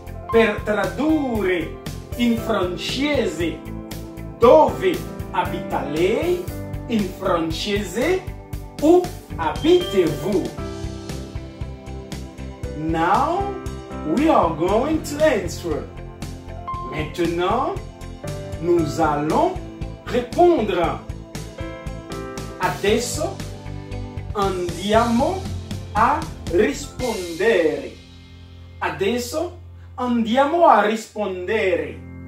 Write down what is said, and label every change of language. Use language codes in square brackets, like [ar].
[it] Per tradurre in francese dove abita lei, in francese [fr] où habitez-vous? [en] Now we are going to answer. [fr] Maintenant, nous allons répondre. [it] Adesso andiamo a rispondere. Adesso andiamo a rispondere.